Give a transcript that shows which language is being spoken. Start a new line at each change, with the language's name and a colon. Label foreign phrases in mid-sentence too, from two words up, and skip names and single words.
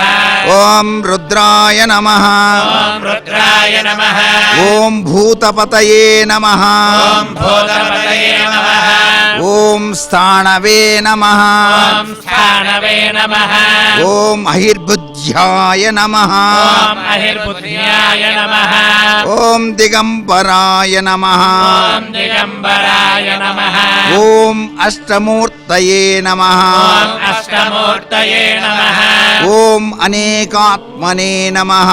Sanskrit: ॐ रुद्राय नमः ॐ रुद्राय नमः ॐ भूतपतये नमः ॐ भूतपतये नमः ॐ स्थाणवे नमः ॐ स्थानवे नमः ॐ अहिर्बुद्ध्याय అహిర్బుద్ధ్యాయ నమః ఓం అహిర్బుద్ధ్యాయ నమః ఓం దిగంబరాయ నమః ఓం దిగంబరాయ నమః ఓం అష్టమూర్తయే నమః ఓం అష్టమూర్తయే నమః ఓం అనేకాత్మనే నమః